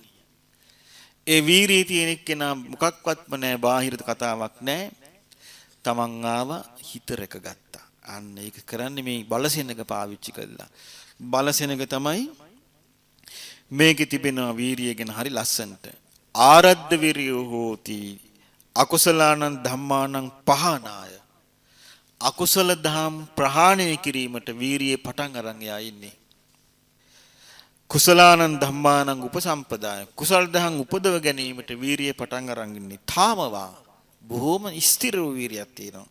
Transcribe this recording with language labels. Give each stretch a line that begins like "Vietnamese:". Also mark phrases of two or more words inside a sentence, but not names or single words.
Sinhala: ඒ වීරිය තියෙන එක්කෙනා මොකක්වත්ම නැහැ, බාහිර කතාවක් නැහැ. තමන් ආවා හිත රැකගත්තා. අන්න ඒක කරන්නේ මේ බලසෙනක පාවිච්චි කළා. බලසෙනක තමයි මේකේ තිබෙන වීරිය ගැන හරි ලස්සනට.
Pali: ආරද්ධ විරියෝ හෝති අකුසලානං ධම්මානං පහනාය.
Sinhala: අකුසල ධම් ප්‍රහාණය කිරීමට වීරිය පටන් අරන් යා ඉන්නේ.
Pali: කුසලානං ධම්මානං උපසම්පදාය.
Sinhala: කුසල දහම් උපදව ගැනීමට වීරිය පටන් අරන් ඉන්නේ. තාමවා බොහොම ස්ථිර වීරියක් තියෙනවා.